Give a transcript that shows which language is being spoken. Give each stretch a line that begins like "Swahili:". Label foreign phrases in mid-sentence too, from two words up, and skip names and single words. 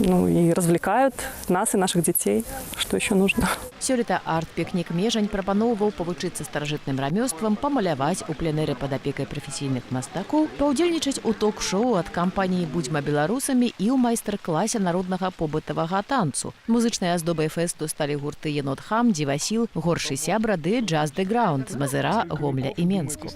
Russian: ну и развлекают нас и наших детей. Что еще нужно?
Belarusian: Сёлета арт-пікнік Межань прапаноўваў павучыцца старажытным рамёствам, памаляваць у пленэры пад апекай прафесійных мастакоў, паўдзельнічаць у ток-шоу ад кампаніі «Будзьма беларусамі» і ў майстар-класе народнага побытавага танцу. Музычнай аздобай фэсту сталі гурты «Енот-хам», «Дзівасіл», «Горшы сябра» ды «Джаз ды граунд» з Мазыра, Гомля і Менску.